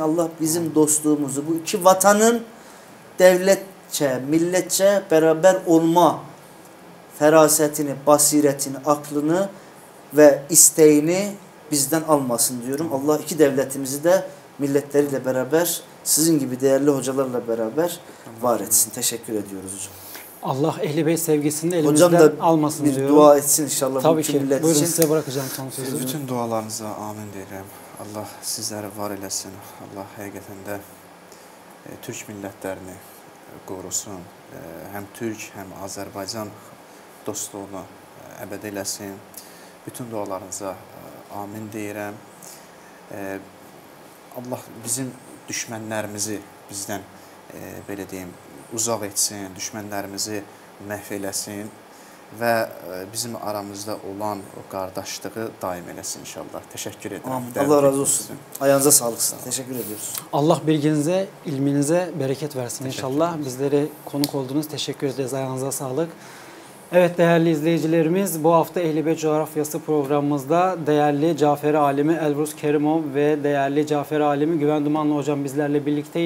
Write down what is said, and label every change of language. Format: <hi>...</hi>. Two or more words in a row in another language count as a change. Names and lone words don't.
<tr>Allah bizim dostluğumuzu, bu iki vatanın devletçe, milletçe beraber olma ferasetini, basiretini, aklını ve isteğini bizden almasın diyorum. Allah iki devletimizi de milletleriyle beraber, sizin gibi değerli hocalarla beraber var etsin. Teşekkür ediyoruz hocam. Allah Ehl-i Beyt sevgisini de elimizden almasın diyorum. Bir dua etsin inşallah. Tabii ki. Buyurun için. Size bırakacağım son sözü.</tr> <az>Bütün dualarınıza amin deyirəm. Allah sizləri var eləsin. Allah həqiqətən də Türk millətlərini qorusun. Həm Türk, həm Azərbaycan dostluğunu əbəd eləsin. Bütün dualarınıza amin deyirəm. Allah bizim düşmənlərimizi bizdən belə deyim, uzaq etsin, düşmənlərimizi məhv eləsin və bizim aramızda olan o qardaşlığı daim eləsin inşallah.</az> <tr>Teşekkür ederim. Allah razı olsun. Ayağınıza sağlık. Teşekkür ediyoruz. Allah bilginize, ilminize bereket versin inşallah. Bizlere konuk oldunuz. Teşekkür ederiz. Ayağınıza sağlık. Evet değerli izleyicilerimiz, bu hafta Ehl-i Beyt Coğrafyası programımızda değerli Caferi Alimi Elbrus Kerimov ve değerli Caferi Alimi Güven Dumanlı hocam bizlerle birlikteydi.</tr>